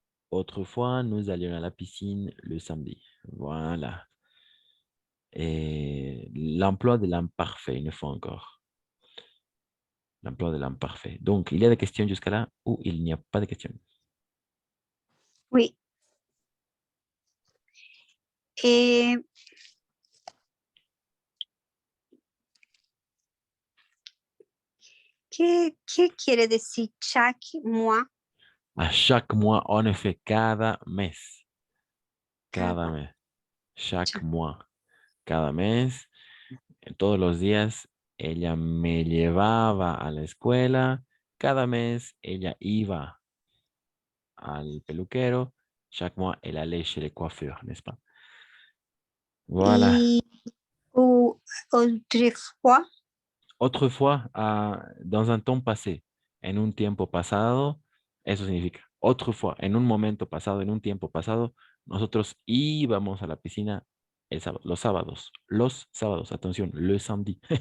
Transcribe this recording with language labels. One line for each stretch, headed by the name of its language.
French: Autrefois, nous allions à la piscine le samedi. Voilà. Et l'emploi de l'imparfait, une fois encore. L'emploi de l'imparfait. Donc, il y a des questions jusqu'à là ou il n'y a pas de questions? Oui.
Spanish: Et ¿qué quiere decir
French: chaque mois? À chaque mois, en effet,
Spanish: cada mes. Cada mes.
French: Chaque mois.
Spanish: Cada mes. Todos los días ella me llevaba a la escuela. Cada mes ella iba al peluquero.
French: Chaque mois, elle allait chez le coiffeur, n'est-ce pas? Voilà.
Spanish: Y autrefois,
French: Autrefois, dans un temps passé,
Spanish: en un tiempo pasado, eso significa, autrefois, en un momento pasado, en un tiempo pasado, nosotros íbamos a la piscina los sábados,
French: attention, le samedi.